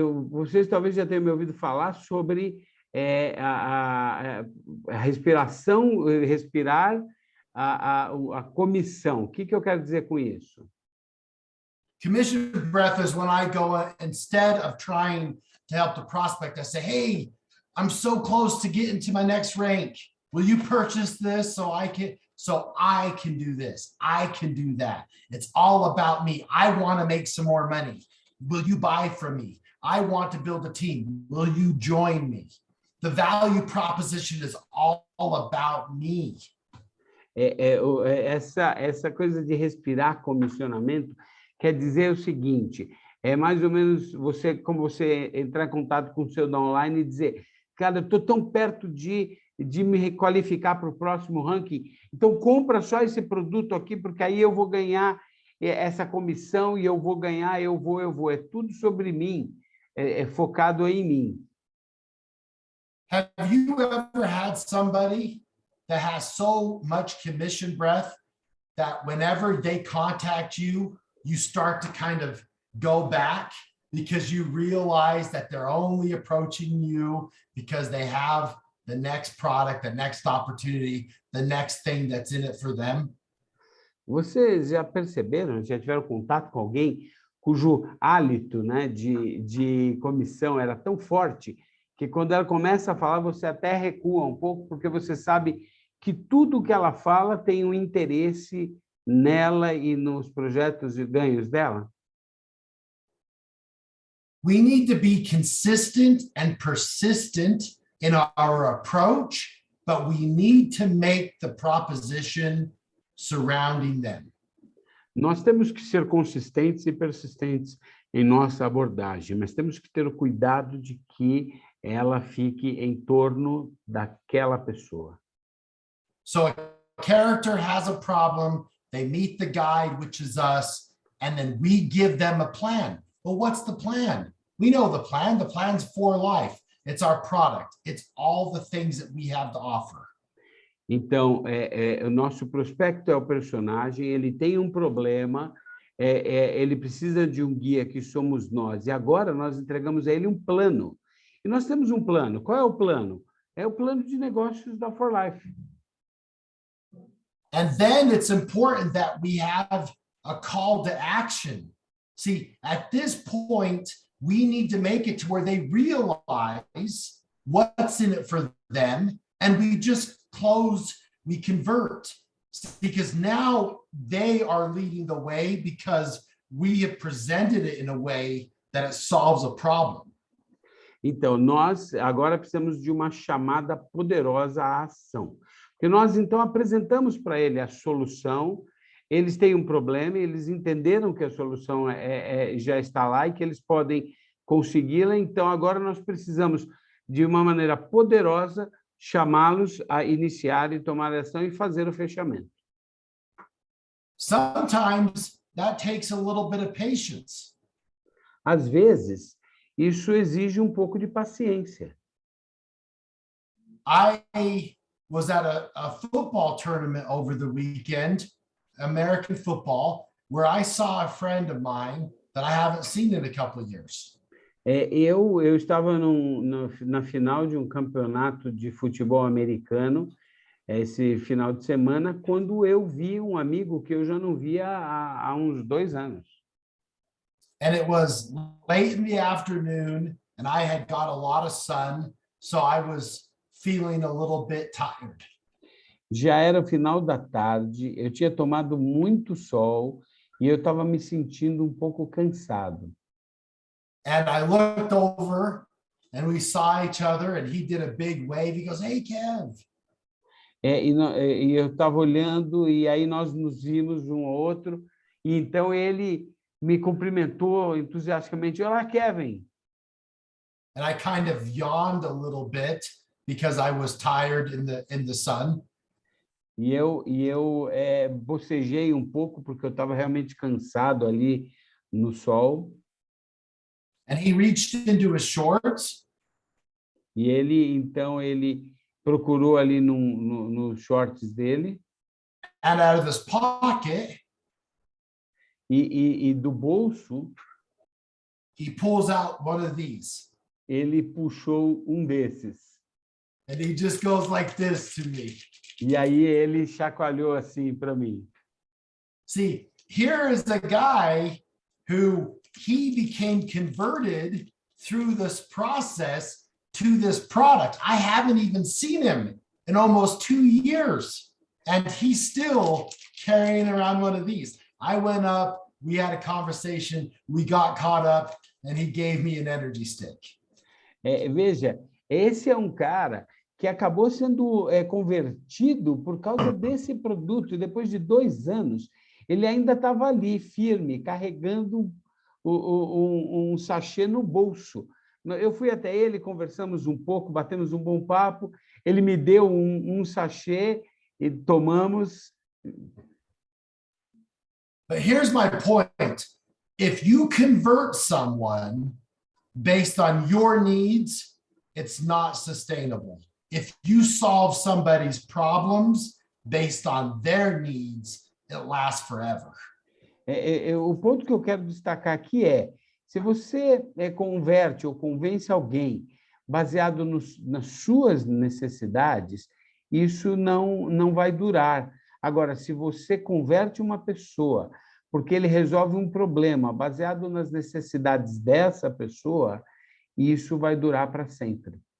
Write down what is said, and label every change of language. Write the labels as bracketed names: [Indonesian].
[Portuguese] Vocês talvez já tenham me ouvido falar sobre a respiração, respirar a comissão. O que eu quero dizer com isso? [English] Commission breath is when I go, instead of trying to help the prospect, I say, hey, I'm so close to getting to my next rank. Will you purchase this so I can do this? I can do that. It's all about me. I want to make some more money. Will you buy from me? I want to build a team. Will you join me? The value proposition is all about me. [Portuguese] Essa coisa de respirar comissionamento quer dizer o seguinte, é mais ou menos como você entrar em contato com o seu downline e dizer, cara, eu estou tão perto de me requalificar para o próximo ranking, então compra só esse produto aqui, porque aí eu vou ganhar essa comissão e eu vou ganhar, eu vou. É tudo sobre mim, é focado em mim. [English] Have you ever had somebody that has so much commission breath that whenever they contact you, you start to kind of go back because you realize that they're only approaching you because they have the next product, the next opportunity, the next thing that's in it for them? [Portuguese] Vocês já perceberam, já tiveram contato com alguém cujo hálito, né, de comissão era tão forte que quando ela começa a falar, você até recua um pouco, porque você sabe que tudo que ela fala tem um interesse nela e nos projetos e ganhos dela? [English] We need to be consistent and persistent in our approach, but we need to make the proposition surrounding them. [Portuguese] Nós temos que ser consistentes e persistentes em nossa abordagem, mas temos que ter o cuidado de que ela fique em torno daquela pessoa. [English] So a character has a problem, they meet the guide, which is us, and then we give them a plan. Well, what's the plan? We know the plan. The plan's for life. It's our product. It's all the things that we have to offer. [Portuguese] Então, o nosso prospecto é o personagem, ele tem um problema, ele precisa de um guia que somos nós, e agora nós entregamos a ele um plano. E nós temos um plano. Qual é o plano? É o plano de negócios da For Life. [English] And then it's important that we have a call to action. See, at this point, we need to make it to where they realize what's in it for them, and we just we convert, because now they are leading the way because we have presented it in a way that it solves a problem. [Portuguese] Então, nós agora precisamos de uma chamada poderosa à ação. Porque nós, então, apresentamos para ele a solução, eles têm um problema, eles entenderam que a solução já está lá e que eles podem consegui-la, então agora nós precisamos, de uma maneira poderosa, chamá-los a iniciar e tomar ação e fazer o fechamento. [English] Sometimes that takes a little bit of patience. [Portuguese] Às vezes, isso exige um pouco de paciência. [English] I was at a football tournament over the weekend, American football, where I saw a friend of mine that I haven't seen in a couple of years. [Portuguese] Eu estava na final de um campeonato de futebol americano, esse final de semana, quando eu vi um amigo que eu já não via há uns 2 anos. [English] And it was late in the afternoon, and I had got a lot of sun, so I was feeling a little bit tired. [Portuguese] Já era o final da tarde, eu tinha tomado muito sol e eu estava me sentindo um pouco cansado. [English] And I looked over and we saw each other and he did a big wave. He goes, "Hey, Kev." [Portuguese] E eu estava olhando, e aí nós nos vimos um ao outro, e então ele me cumprimentou entusiasticamente. Olá, Kevin. [English] And I kind of yawned a little bit because I was tired in the sun. [Portuguese] E eu bocejei um pouco, porque eu estava realmente cansado ali no sol. [English] And he reached into his shorts [Portuguese] E então, ele procurou ali nos shorts dele, [English] and out of his pocket, [Portuguese] e do bolso, [English] he pulls out one of these. [Portuguese] ele puxou um desses. [English] And he just goes like this to me. [Portuguese] E aí ele chacoalhou assim para mim. [English] See, here is a guy who he became converted through this process to this product. I haven't even seen him in almost 2 years, and he's still carrying around one of these. I went up, we had a conversation, we got caught up, and he gave me an energy stick. [Portuguese] Veja, esse é um cara que acabou sendo convertido por causa desse produto, e depois de 2 anos, ele ainda estava ali, firme, carregando um sachê no bolso. Eu fui até ele, conversamos um pouco, batemos um bom papo, ele me deu um sachê e tomamos. [English] But here's my point. If you convert someone based on your needs, it's not sustainable. If you solve somebody's problems based on their needs, it lasts forever. [Portuguese] O ponto que eu quero destacar aqui é, se você converte ou convence alguém baseado nas suas necessidades, isso não vai durar. Agora, se você converte uma pessoa porque ele resolve um problema baseado nas necessidades dessa pessoa, isso vai durar para sempre.